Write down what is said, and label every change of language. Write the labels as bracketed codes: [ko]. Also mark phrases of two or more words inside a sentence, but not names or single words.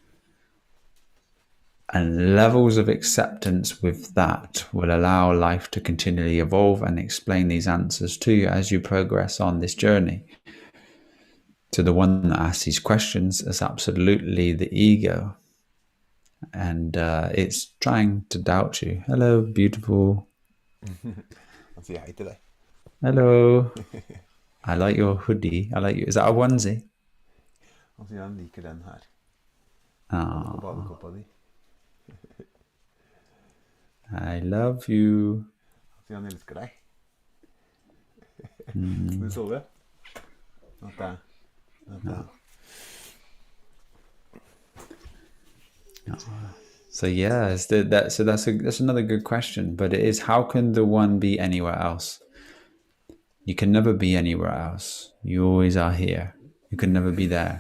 [en] And levels of acceptance with that will allow life to continually evolve and explain these answers to you as you progress on this journey. So the one that asks these questions is absolutely the ego. And it's trying to doubt you. Hello, beautiful. [no] Han sier hei til deg. [en] Hello. I like your hoodie. I like you. Is that a onesie? [no] Han sier han liker den her. Ah, Badekåpa di. [en] I love you. [no] Han sier han elsker deg. Skal du sove? Natta. Natta. [en] So yeah, that's another good question. But it is, how can the one be anywhere else? You can never be anywhere else. You always are here. You can never be there.